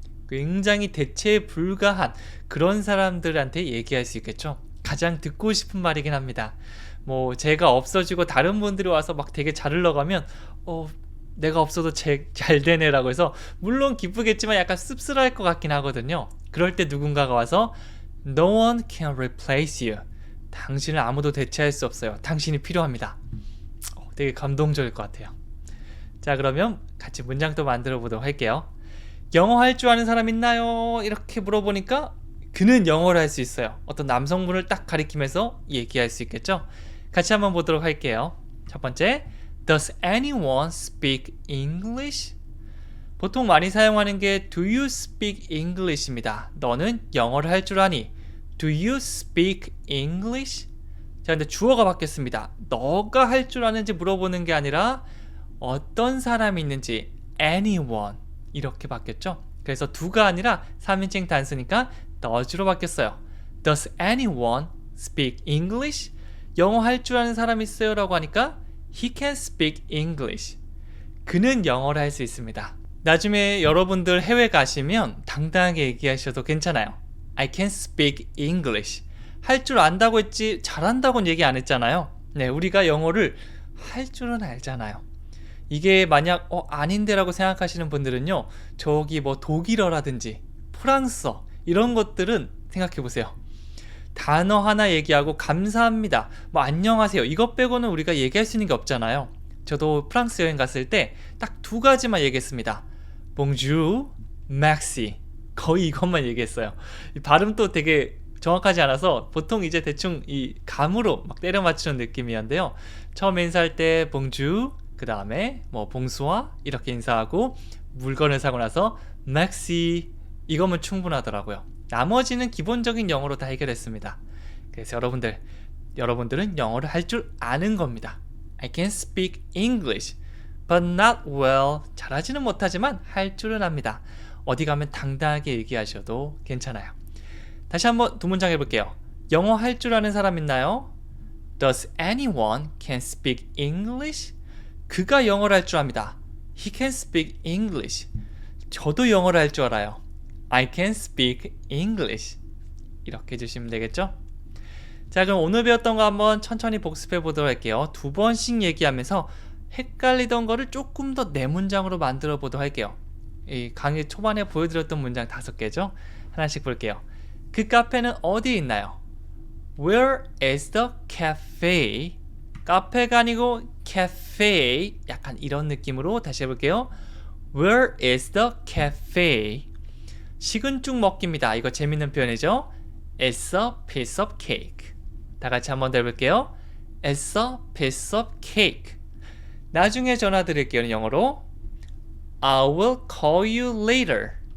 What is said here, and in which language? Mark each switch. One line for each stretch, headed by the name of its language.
Korean: 굉장히 대체에 불과한 그런 사람들한테 얘기할 수 있겠죠. 가장 듣고 싶은 말이긴 합니다. 뭐 제가 없어지고 다른 분들이 와서 막 되게 잘 흘러가면 내가 없어도 잘 되네라고 해서 물론 기쁘겠지만 약간 씁쓸할 것 같긴 하거든요. 그럴 때 누군가가 와서
English: No one can replace you.
Korean: 당신을 아무도 대체할 수 없어요. 당신이 필요합니다. 되게 감동적일 것 같아요. 자, 그러면 같이 문장 또 만들어 보도록 할게요. 영어 할 줄 아는 사람 있나요? 이렇게 물어보니까 그는 영어를 할 수 있어요. 어떤 남성분을 딱 가리키면서 얘기할 수 있겠죠? 같이 한번 보도록 할게요. 첫 번째,
English: Does anyone speak English?
Korean: 보통 많이 사용하는 게
English: Do you speak English
Korean: 입니다. 너는 영어를 할 줄 아니?
English: Do you speak English?
Korean: 자, 근데 주어가 바뀌었습니다. 너가 할 줄 아는지 물어보는 게 아니라 어떤 사람이 있는지 anyone 이렇게 바뀌었죠. 그래서 do가 아니라 3인칭 단수니까 does로 바뀌었어요.
English: Does anyone speak English?
Korean: 영어 할 줄 아는 사람 있어요? 라고 하니까
English: He can speak English.
Korean: 그는 영어를 할 수 있습니다. 나중에 여러분들 해외 가시면 당당하게 얘기하셔도 괜찮아요.
English: I can speak English.
Korean: 할 줄 안다고 했지 잘한다고는 얘기 안 했잖아요. 네, 우리가 영어를 할 줄은 알잖아요. 이게 만약 아닌데 라고 생각하시는 분들은요, 저기 뭐 독일어라든지 프랑스어 이런 것들은 생각해 보세요. 단어 하나 얘기하고 감사합니다, 뭐 안녕하세요, 이것 빼고는 우리가 얘기할 수 있는 게 없잖아요. 저도 프랑스 여행 갔을 때 딱 두 가지만 얘기했습니다.
French: Bonjour, merci.
Korean: 거의 이것만 얘기했어요. 이 발음도 되게 정확하지 않아서 보통 이제 대충 이 감으로 막 때려 맞추는 느낌이었는데요. 처음 인사할 때 Bonjour, 그 다음에 뭐 봉수와 이렇게 인사하고 물건을 사고 나서 merci, 이거면 충분하더라고요. 나머지는 기본적인 영어로 다 해결했습니다. 그래서 여러분들은 영어를 할 줄 아는 겁니다.
English: I can speak English, but not well.
Korean: 잘하지는 못하지만 할 줄은 압니다. 어디 가면 당당하게 얘기하셔도 괜찮아요. 다시 한번 두 문장 해볼게요. 영어 할 줄 아는 사람 있나요?
English: Does anyone can speak English?
Korean: 그가 영어를 할 줄 압니다.
English: He can speak English.
Korean: 저도 영어를 할 줄 알아요.
English: I can speak English.
Korean: 이렇게 해주시면 되겠죠? 자, 그럼 오늘 배웠던 거 한번 천천히 복습해 보도록 할게요. 두 번씩 얘기하면서 헷갈리던 거를 조금 더 내 문장으로 만들어 보도록 할게요. 이 강의 초반에 보여드렸던 문장 5개죠? 하나씩 볼게요. 그 카페는 어디에 있나요?
English: Where is the cafe?
Korean: 카페가 아니고 cafe, 약간 이런 느낌으로 다시 해볼게요.
English: Where is the cafe?
Korean: 식은 죽 먹기입니다. 이거 재밌는 표현이죠?
English: It's a piece of cake.
Korean: 다 같이 한번 더 해볼게요.
English: It's a piece of cake.
Korean: 나중에 전화 드릴게요. 영어로
English: I will call you later.